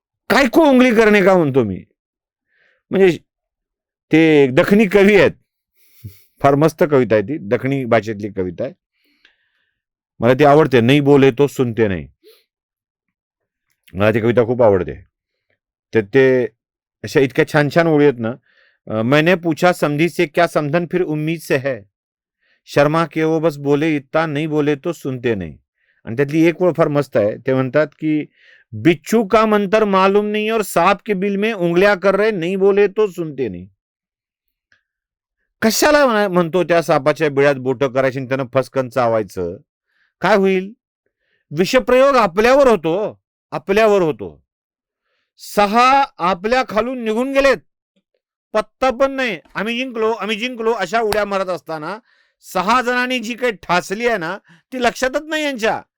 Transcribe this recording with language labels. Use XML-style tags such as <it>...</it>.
<mr>काय को उंगली करणे का म्हणतो मी. म्हणजे ते दखनी कवी आहेत, फार मस्त कविता आहे ती, दखनी भाषेतली कविता आहे, मला ती आवडते.</mr> <hi>नाही बोले तो सुनते नाही,</hi> <mr>मला ती कविता खूप आवडते. तर ते अशा इतक्या छान छान ओळी आहेत ना.</mr> <hi>मैंने पूछा समधी से क्या समधन फिर उम्मीद से है, शर्मा के वो बस बोले इतना, नहीं बोले तो सुनते नहीं.</hi> <mr>आणि त्यातली एक ओळ फार मस्त आहे. ते म्हणतात की</mr> <hi>बिच्छू का मंत्र मालूम नहीं और सांप के बिल में उंगलियां कर रहे, नहीं बोले तो सुनते नहीं.</hi> <mr>कशाला म्हणतो त्या सापाच्या बिळात बोट करायची आणि त्यानं फसकन चावायचं? काय होईल? विषप्रयोग आपल्यावर होतो, आपल्यावर होतो. 6 आपल्या खालून निघून गेलेत, पत्ता पण नाही. आम्ही जिंकलो, आम्ही जिंकलो अशा उड्या मारत असताना 6 जणांनी जी काही ठासली आहे ना, ती लक्षातच नाही यांच्या.</mr>